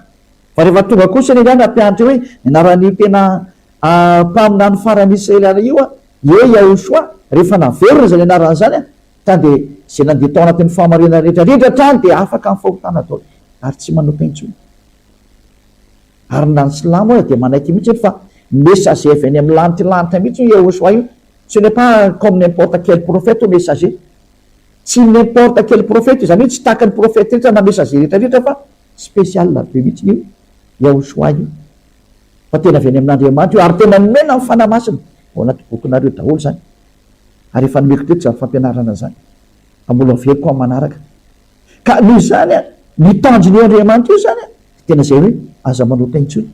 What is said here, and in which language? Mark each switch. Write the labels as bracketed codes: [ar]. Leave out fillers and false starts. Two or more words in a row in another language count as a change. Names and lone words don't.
[mg] Fa rehefa tonga kosa ny ihany ampianatra hoe anarany tena mpaminany farany Israeliana io Yahoshua, rehefa naverina zay ny anarana zany tany dia zay nandeha tao anatin'ny fahamarina rehetrarehetra trany dia afaka amin'ny fahotana daholo, ary tsy manota intsony. Ary na ny silamo dia manaiky mihitsy fa messager avy any amin'ny lanitra mihitsy io Yahoshua io. [fr] Ce n'est pas comme n'importe quel prophète ou messager. Tsy n'importe quel prophète, [mg] zany hoe tsy tahaka ny [fr] prophète rehetra [mg] na messager rehetrarehetra fa spécial be mihitsy io Yahoshua io. Fa tena avy any amin'Andriamanitra io, ary tena nomena amin'ny fanahy-masina ao anaty bokinareo daholo zany. Ary efa nomeko teto zany fampianarana zany, mbola averiko amin'ny manaraka. Ka noho izany ny tanjony Andriamanitra io zany tena zay hoe aza manota intsony.